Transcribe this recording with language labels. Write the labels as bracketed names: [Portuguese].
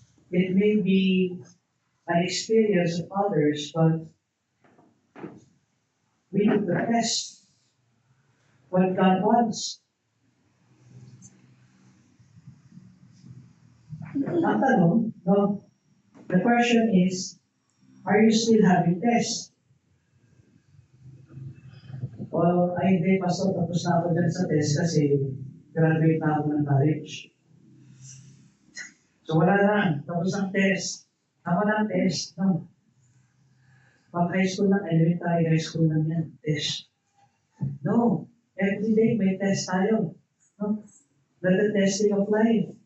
[English] It may be an experience of others, but we need to test what God wants. [Filipino] Ang tanong, no? [English] The question is, are you still having tests? [Filipino] Well, ay hindi, Pastor, tapos na ako dyan sa test kasi graduate na ako ng college. So wala na, tapos ang test. Tama na ang test, no? Pag high school lang, elementary high school lang yan, test. No, [English] every day [Filipino] may test tayo. No? [English] That's the testing of life.